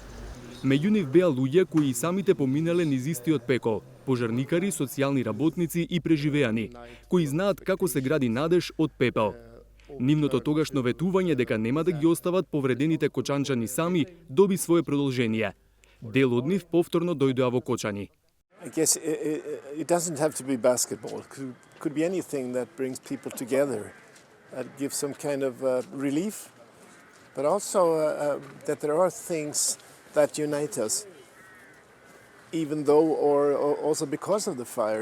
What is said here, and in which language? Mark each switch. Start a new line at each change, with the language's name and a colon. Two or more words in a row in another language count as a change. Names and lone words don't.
Macedonian: Меѓу нив беа луѓе кои и самите поминале низ истиот пекол, пожарникари, социјални работници и преживеани, кои знаат како се гради надеж од пепел. Нивното тогашно ветување дека нема да ги остават повредените кочанчани сами доби свое продолжение. Дел од нив повторно дојдоа во Кочани.
English: I guess it doesn't have to be basketball. It could be anything that brings people together, that gives some kind of relief, but also that there are things that unite us, even though or also because of the fire.